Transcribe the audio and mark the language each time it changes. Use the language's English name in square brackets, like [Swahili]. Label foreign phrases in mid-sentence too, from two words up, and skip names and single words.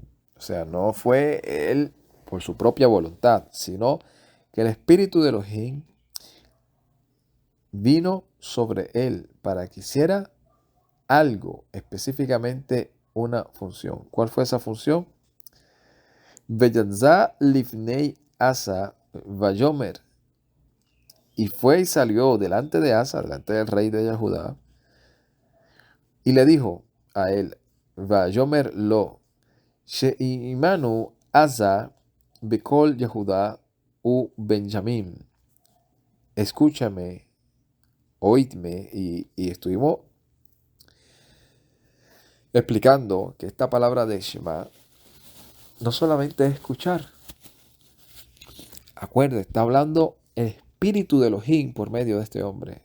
[Spanish] O sea, no fue él por su propia voluntad, sino que el espíritu de Elohim vino sobre él para que hiciera algo, específicamente una función. ¿Cuál fue esa función? [Hebrew] ויצא לפני אסא ויאמר. [Spanish] Y fue y salió delante de Asa, delante del rey de Judá, y le dijo a él: [Hebrew] ויאמר לו שמעוני אסא בכל יהודה ובנימין. [Spanish] Escúchame, oídme, y estuvimos explicando que esta palabra de Shema no solamente es escuchar. Acuérdate, está hablando el espíritu de Elohim por medio de este hombre.